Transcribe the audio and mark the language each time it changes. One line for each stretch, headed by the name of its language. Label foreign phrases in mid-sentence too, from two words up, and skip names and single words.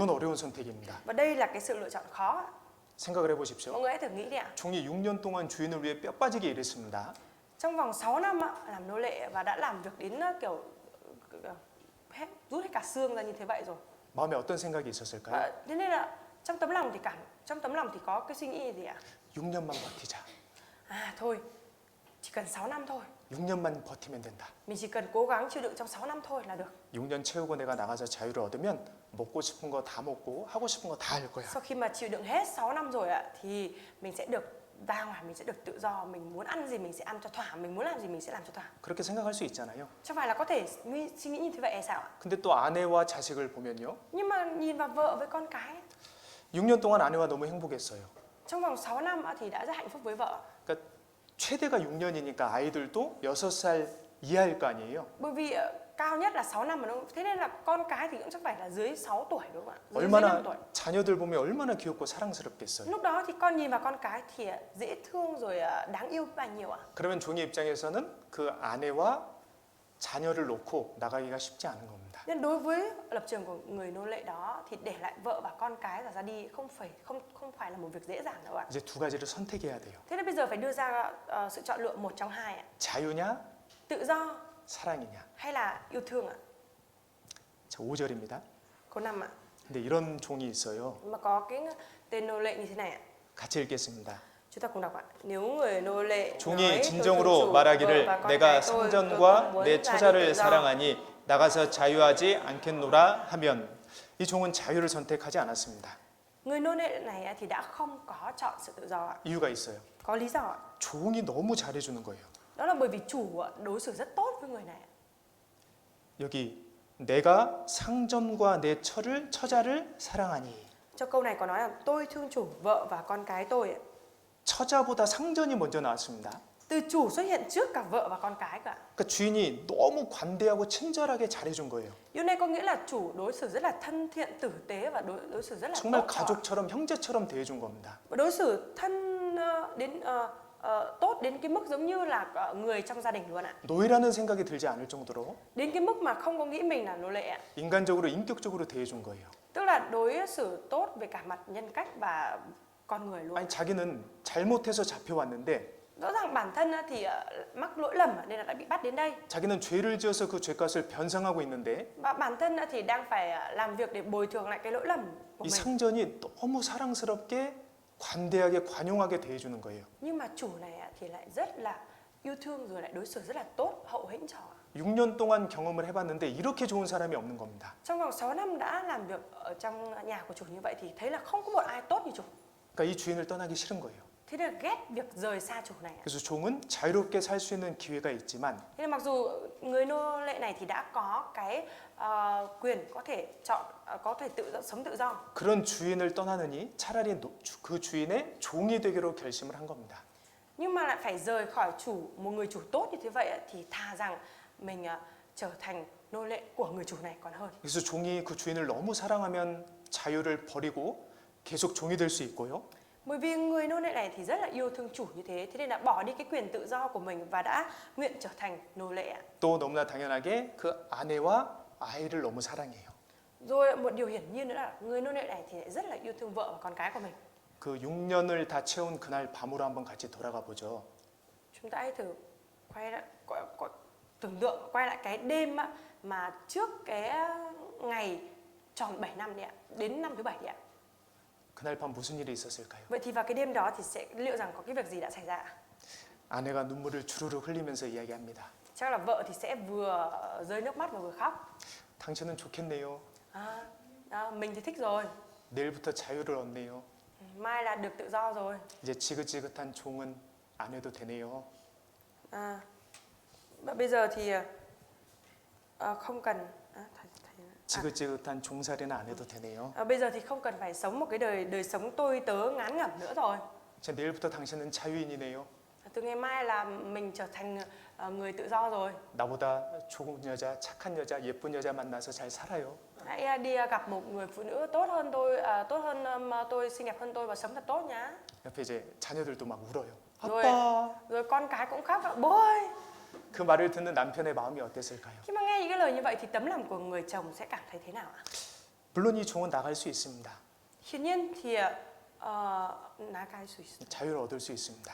Korean: 이건 어려운 선택입니다.
Vietnamese: Và đây là cái sự lựa chọn khó ạ.
Korean: 생각을 해보십시오.
Vietnamese: Mọi người hãy thử nghĩ đi ạ.
Korean: 종이 6년 동안 주인을 위해 뼈 빠지게 일했습니다.
Vietnamese: Trong vòng 6 năm ạ, làm nô lệ và đã làm việc đến kiểu rút hết cả xương ra như thế vậy rồi.
Korean: 마음에 어떤 생각이 있었을까요?
Vietnamese: Thế nên là trong tấm lòng thì có cái suy nghĩ gì ạ?
Korean: 6년만 버티자.
Vietnamese: Thôi, chỉ cần 6 năm thôi.
Korean: 6년만 버티면 된다.
Vietnamese: Mình chỉ cần cố gắng chịu đựng trong 6 năm thôi là được.
Korean: 6년 채우고 내가 나가서 자유를 얻으면 먹고 싶은 거 다 먹고 하고 싶은 거 다 할 거야.
Vietnamese: Sau khi mà chịu đựng hết 6 năm rồi ạ thì mình sẽ được ra ngoài, mình sẽ được tự do, mình muốn ăn gì mình sẽ ăn cho thỏa, mình muốn làm gì mình sẽ làm cho thỏa.
Korean: 그렇게 생각할 수 있잖아요.
Vietnamese: Chẳng phải là có thể suy nghĩ như thế vậy hay sao ạ?
Korean: 근데 또 아내와 자식을 보면요.
Vietnamese: Nhưng mà nhìn vào vợ với con cái,
Korean: 6년 동안 아내와 너무 행복했어요.
Vietnamese: trong vòng 6 năm thì đã rất hạnh phúc với vợ.
Korean: 그러니까 최대가 6년이니까 아이들도 6살 이하일 거 아니에요.
Vietnamese: Bởi vì cao nhất là 6 năm mà đúng không? Thế nên là con cái thì cũng chắc phải là dưới 6 tuổi đúng không ạ? Dưới 5 tuổi.
Korean: 자녀들 보면 얼마나 귀엽고 사랑스럽겠어요.
Vietnamese: Lúc đó thì con nhìn vào con cái thì dễ thương rồi đáng yêu bao nhiêu ạ?
Korean: 그러면 종의 입장에서는 그 아내와 자녀를 놓고 나가기가 쉽지 않은 겁니다.
Vietnamese: Nên đối với lập trường của người nô lệ đó thì để lại vợ và con cái rồi ra đi không phải là một việc dễ dàng đâu ạ.
Korean: 이제 두 가지를 선택해야 돼요.
Vietnamese: Thế nên bây giờ phải đưa ra sự chọn lựa một trong hai ạ.
Korean: 자유냐,
Vietnamese: Tự do
Korean: 사랑이냐.
Vietnamese: hay là yêu thương ạ?
Korean: 자, 5절입니다.
Vietnamese: Câu 5 ạ.
Korean: 근데 이런 종이 있어요.
Vietnamese: Mà có cái tên nô lệ như thế này ạ.
Korean: 같이 읽겠습니다.
Vietnamese: Chúng ta cùng đọc ạ. Nếu người nô lệ
Korean: 종이 진정으로 말하기를 내가 상전과 내 처자를 사랑하니 나가서 자유하지 않겠노라 하면 이 종은 자유를 선택하지 않았습니다.
Vietnamese: Người nô lệ này thì đã không có chọn sự tự do ạ.
Korean: 이유가 있어요.
Vietnamese: Có lý do ạ.
Korean: 종이 너무 잘해주는 거예요.
Vietnamese: Đó là bởi vì chủ đối xử rất tốt với người này.
Korean: 여기 내가 상점과 내 처자를 사랑하니.
Vietnamese: Trong câu này có nói là tôi thương chủ, vợ và con cái tôi ạ.
Korean: 처자보다 상전이 먼저 나왔습니다.
Vietnamese: Từ chủ xuất hiện trước cả vợ và con cái cả.
Korean: 그러니까 주인이 너무 관대하고 친절하게 잘해준 거예요.
Vietnamese: Điều này có nghĩa là chủ đối xử rất là thân thiện, tử tế và đối xử rất là
Korean: 정말
Vietnamese: tốt cho họ.
Korean: 가족처럼 형제처럼 대해준 겁니다.
Vietnamese: Và đối xử tốt đến cái mức giống như là người trong gia đình luôn ạ.
Korean: 노예라는 생각이 들지 않을 정도로
Vietnamese: Đến cái mức mà không có nghĩ mình là nô lệ ạ.
Korean: 인간적으로 인격적으로 대해준 거예요.
Vietnamese: Tức là đối xử tốt về cả mặt nhân cách và con người luôn.
Korean: 아니 자기는 잘못해서 잡혀왔는데
Vietnamese: Rõ ràng bản thân thì mắc lỗi lầm nên là đã bị bắt đến đây.
Korean: 자기는 죄를 지어서 그 죄값을 변상하고 있는데
Vietnamese: Và bản thân thì đang phải làm việc để bồi thường lại cái lỗi lầm của
Korean: 이
Vietnamese: mình.
Korean: 상전이 너무 사랑스럽게 관대하게 관용하게 대해주는 거예요.
Vietnamese: Nhưng mà chủ này thì lại rất là yêu thương rồi lại đối xử rất là tốt, hậu hĩnh cho họ.
Korean: 6년 동안 경험을 해봤는데 이렇게 좋은 사람이 없는 겁니다.
Vietnamese: Trong vòng 6 năm đã làm việc ở trong nhà của chủ như vậy thì thấy là không có một ai tốt như chủ.
Korean: 그러니까 이 주인을 떠나기 싫은 거예요.
Vietnamese: Thế nên là ghét việc rời xa chủ này.
Korean: 그래서 종은 자유롭게 살 수 있는 기회가 있지만
Vietnamese: Thế nên mặc dù người nô lệ này thì đã có cái quyền có thể chọn, có thể sống tự do.
Korean: 그런 주인을 떠나느니 차라리 그 주인의 종이 되기로 결심을 한 겁니다.
Vietnamese: Nhưng mà lại phải rời khỏi một người chủ tốt như thế vậy thì thà rằng mình trở thành nô lệ của người chủ này còn hơn.
Korean: 그래서 종이 그 주인을 너무 사랑하면 자유를 버리고 계속 종이 될 수 있고요.
Vietnamese: Bởi vì người nô lệ này thì rất là yêu thương chủ như thế nên là bỏ đi cái quyền tự do của mình và đã nguyện trở thành nô lệ.
Korean: 또 너무나 당연하게 그 아내와 아이를 너무 사랑해요.
Vietnamese: Rồi một điều hiển nhiên nữa là người nô lệ này thì lại rất là yêu thương vợ và con cái của mình.
Korean: 그 6년을 다 채운 그날 밤으로 한번 같이 돌아가 보죠.
Vietnamese: Chúng ta hãy thử tưởng tượng quay lại cái đêm mà trước cái ngày tròn 7 năm đi ạ, đến năm thứ 7 đi ạ.
Korean: 그날 밤 무슨 일이 있었을까요?
Vietnamese: Vậy thì vào cái đêm đó thì liệu rằng có cái việc gì đã xảy ra?
Korean: 아내가 눈물을 주르륵 흘리면서 이야기합니다.
Vietnamese: Chắc là vợ thì sẽ vừa rơi nước mắt và vừa khóc.
Korean: 당신은 좋겠네요.
Vietnamese: Mình thì thích rồi.
Korean: 내일부터 자유를 얻네요.
Vietnamese: Mai là được tự do rồi.
Korean: 이제 지긋지긋한 종은 안 해도 되네요.
Vietnamese: Bây giờ thì không cần
Korean: 지긋지긋한 종살이는 안 해도 되네요.
Vietnamese: bây giờ thì không cần phải sống một cái đời sống tôi tớ ngán ngẩm nữa rồi.
Korean: 이제 내일부터 당신은 자유인이네요.
Vietnamese: Từ ngày mai là mình trở thành người tự do rồi.
Korean: 나보다 좋은 여자, 착한 여자, 예쁜 여자 만나서 잘 살아요.
Vietnamese: Hãy đi gặp một người phụ nữ tốt hơn tôi, xinh đẹp hơn tôi và sống thật tốt nhá.
Korean: 옆에 이제 자녀들도 막 울어요.
Vietnamese: Rồi,
Korean: 아빠.
Vietnamese: rồi con cái cũng khóc. Bố ơi.
Korean: 그 말을 듣는 남편의 마음이 어땠을까요?
Vietnamese: Khi mà nghe những cái lời như vậy thì tấm lòng của người chồng sẽ cảm thấy thế nào ạ?
Korean: 물론 이 종은 나갈 수 있습니다.
Vietnamese: Hiển nhiên thì
Korean: 자유를 얻을 수 있습니다.